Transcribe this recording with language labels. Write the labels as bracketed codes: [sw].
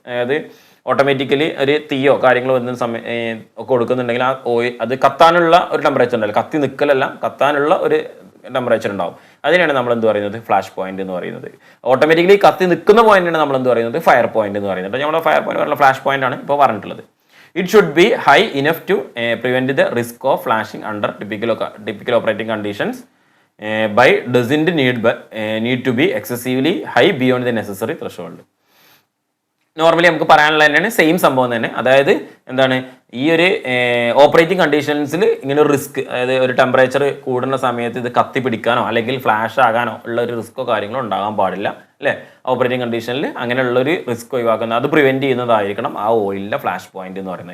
[ml] അതായത് ഓട്ടോമാറ്റിക്കലി ഒരു തീയോ കാര്യങ്ങളോ വരുന്ന സമയം ഒക്കെ കൊടുക്കുന്നുണ്ടെങ്കിൽ ആ ഓയിൽ അത് കത്താനുള്ള ഒരു ടെമ്പറേച്ചർ ഉണ്ടല്ലോ, കത്തി നിൽക്കലല്ല, കത്താനുള്ള ഒരു ടെമ്പറേച്ചർ ഉണ്ടാവും. അതിനാണ് നമ്മൾ എന്ത് പറയുന്നത്, ഫ്ലാഷ് പോയിന്റ് എന്ന് പറയുന്നത്. ഓട്ടോമാറ്റിക്കലി കത്തി നിൽക്കുന്ന പോയിന്റാണ് നമ്മൾ എന്ത് പറയുന്നത്, ഫയർ പോയിന്റ് എന്ന് പറയുന്നത്. നമ്മുടെ ഫയർ പോയിന്റ് പറഞ്ഞ ഫ്ലാഷ് പോയിന്റ് ആണ് ഇപ്പോൾ പറഞ്ഞിട്ടുള്ളത്. [en] It should be high enough to prevent the risk of flashing under typical operating conditions, but doesn't need to be excessively high beyond the necessary threshold. [ml] Normally നമുക്ക് പറയാനുള്ള തന്നെയാണ് same സംഭവം തന്നെ. അതായത് എന്താണ്, ഈ ഒരു ഓപ്പറേറ്റിംഗ് കണ്ടീഷൻസിൽ ഇങ്ങനെ ഒരു റിസ്ക്, അതായത് ഒരു ടെമ്പറേച്ചർ കൂടുന്ന സമയത്ത് ഇത് കത്തി പിടിക്കാനോ അല്ലെങ്കിൽ ഫ്ലാഷ് ആകാനോ ഉള്ള ഒരു റിസ്ക്കോ കാര്യങ്ങളോ ഉണ്ടാകാൻ പാടില്ല അല്ലേ. ഓപ്പറേറ്റിംഗ് കണ്ടീഷനിൽ അങ്ങനെയുള്ളൊരു റിസ്ക് ഒഴിവാക്കുന്നത്, അത് പ്രിവെൻറ്റ് ചെയ്യുന്നതായിരിക്കണം ആ ഓയിലിൻ്റെ ഫ്ലാഷ് പോയിന്റ് എന്ന് പറയുന്നത്.